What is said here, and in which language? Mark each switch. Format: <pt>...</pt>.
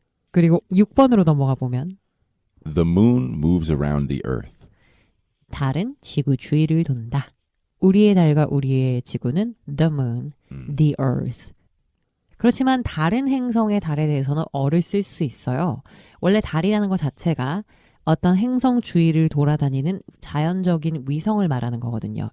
<ko>그리고 6번으로 넘어가 보면</ko> <en>The moon moves around the earth.</en> <ko>달은 지구 주위를 돈다. 우리의 달과 우리의 지구는 the moon, the earth. 그렇지만 다른 행성의 달에 대해서는 어를 쓸 수 있어요. 원래 달이라는 것 자체가 어떤 행성 주위를 돌아다니는 자연적인 위성을 말하는 거거든요.</ko>